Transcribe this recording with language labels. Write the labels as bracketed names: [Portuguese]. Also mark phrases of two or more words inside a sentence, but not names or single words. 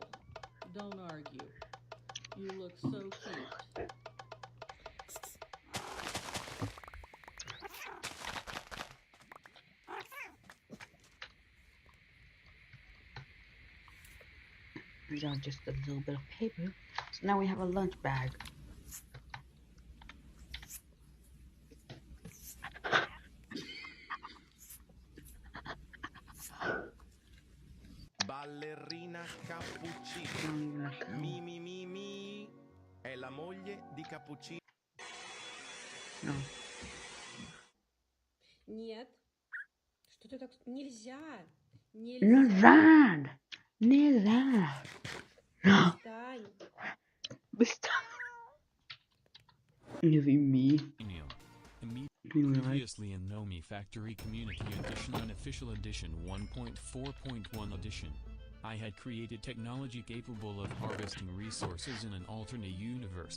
[English] Don't argue. You look so cute. These are just a little bit of paper. So now we have a lunch bag. Ballerina Cappuccino. [Italian] Mi. È la moglie di Cappuccino. No. [Russian] Нет. Что ты так... Нельзя. Nilad! Nilad! [Italian] No. [Russian] Встань. [English] Giving me. Previously in Nomi Factory Community Edition Unofficial Edition 1.4.1 Edition, I had created technology capable of harvesting resources in an alternate universe.